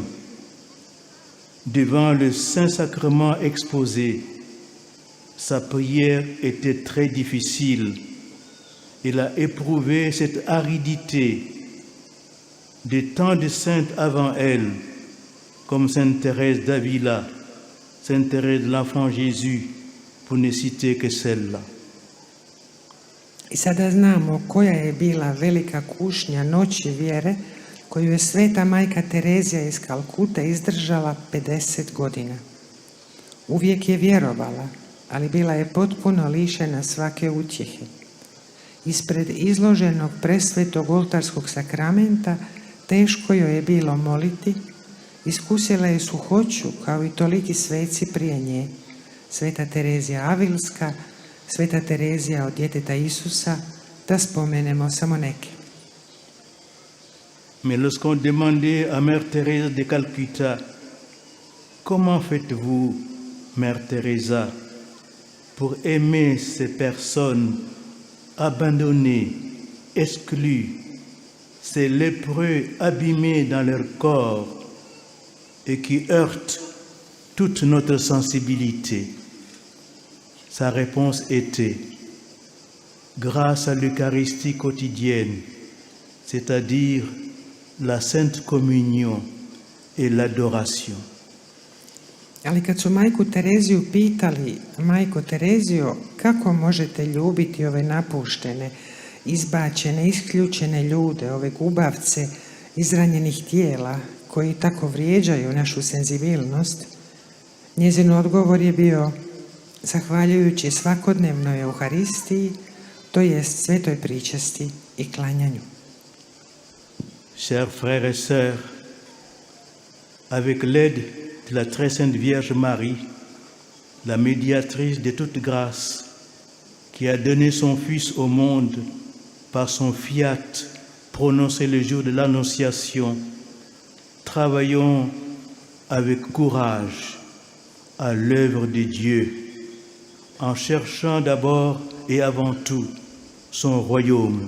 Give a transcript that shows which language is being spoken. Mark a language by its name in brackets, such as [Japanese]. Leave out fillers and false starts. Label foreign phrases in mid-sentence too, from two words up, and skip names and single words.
[French] Devant le Saint-Sacrement exposé, sa prière était très difficile. Elle a éprouvé cette aridité de tant de saintes avant elle, comme Sainte Thérèse d'Avila, Sainte Thérèse de l'Enfant Jésus, pour ne citer que celle-là. [Croatian] I sada znamo koja je bila velika kušnja noći vjere koju je sveta majka Terezija iz Kalkute izdržala 50 godina. Uvijek je vjerovala, ali bila je potpuno lišena svake utjehe. Ispred izloženog presvetog oltarskog sakramenta teško joj je bilo moliti, iskusila je suhoću kao i toliki sveci prije nje, sveta Terezija Avilska, sveta Terezija od djeteta Isusa, da spomenemo samo neke. [French] Mais lorsqu'on demandait à Mère Thérèse de Calcutta, comment faites-vous, Mère Teresa, pour aimer ces personnes abandonnées, exclues, ces lépreux abîmés dans leur corps et qui heurtent toute notre sensibilité? Sa réponse était, grâce à l'Eucharistie quotidienne, c'est-à-dire la Sainte Communion et l'adoration. [Croatian] Ali kad su majku Tereziju pitali, majko Terezio, kako možete ljubiti ove napuštene, izbačene, isključene ljude, ove gubavce izranjenih tijela koji tako vrijeđaju našu senzibilnost, njezin odgovor je bio, zahvaljujući svakodnevnoj Euharistiji, to jest svetoj pričasti i klanjanju. [French] Chers frères et sœurs, avec l'aide de la très sainte Vierge Marie, la médiatrice de toute grâce, qui a donné son Fils au monde par son fiat prononcé le jour de l'Annonciation, travaillons avec courage à l'œuvre de Dieu, en cherchant d'abord et avant tout son royaume.